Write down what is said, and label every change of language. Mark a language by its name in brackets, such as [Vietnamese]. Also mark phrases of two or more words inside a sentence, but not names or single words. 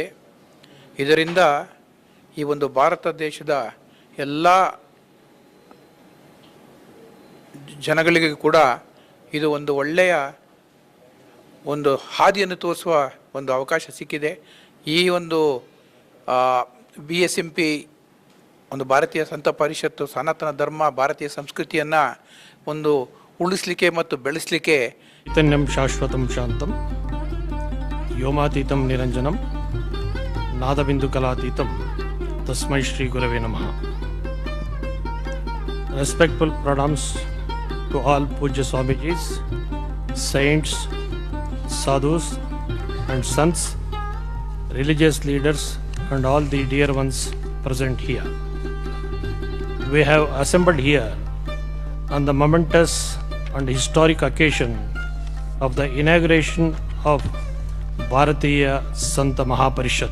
[Kannada] ಇದರಿಂದ ಈ ಒಂದು ಭಾರತ ದೇಶದ ಎಲ್ಲ ಜನಗಳಿಗೆ ಕೂಡ ಇದು ಒಂದು ಒಳ್ಳೆಯ ಒಂದು ಹಾದಿಯನ್ನು ತೋರಿಸುವ ಒಂದು ಅವಕಾಶ ಸಿಕ್ಕಿದೆ. ಈ ಒಂದು BSMP ಒಂದು ಭಾರತೀಯ ಸಂತ ಪರಿಷತ್ತು ಸನಾತನ ಧರ್ಮ ಭಾರತೀಯ ಸಂಸ್ಕೃತಿಯನ್ನು ಒಂದು ಉಳಿಸಲಿಕ್ಕೆ ಮತ್ತು ಬೆಳೆಸಲಿಕ್ಕೆ [Sanskrit] ಚೈತನ್ಯಂ ಶಾಶ್ವತಂ ಶಾಂತಂ ವ್ಯೋಮಾತೀತಂ ನಿರಂಜನಂ ನಾದಬಿಂದು ಕಲಾತೀತಂ ತಸ್ಮೈ ಶ್ರೀ ಗುರವೇ ನಮಃ. [English] Respectful pranams to all Pujya Swamijis, saints, sadhus and sons, religious leaders and all the dear ones present here. We have assembled here on the momentous and historic occasion of the inauguration of Bharatiya Santa Mahaparishad.